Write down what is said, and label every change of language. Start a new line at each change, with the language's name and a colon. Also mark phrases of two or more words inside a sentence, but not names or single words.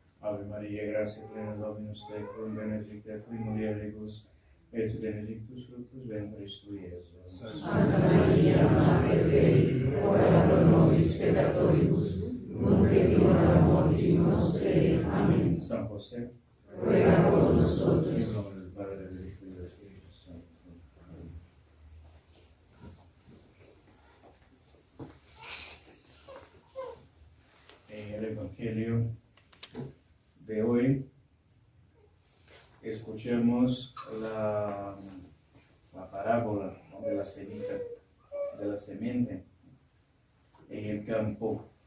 Latin: Ave María, gracia plena, Dominus tecum, benedicta tui mulieribus, et benedictus fructus ventris tui, Iesus. Santa Maria, Mater Dei, ora pro nobis peccatoribus, nunc et in hora mortis nostrae.
Spanish: Amén. San José, Ruega por en nosotros. nombre del Padre, del Hijo y del Espíritu Santo. Amén. En el Evangelio de hoy escuchemos la parábola, ¿no?, de la semilla, de la semente en el campo.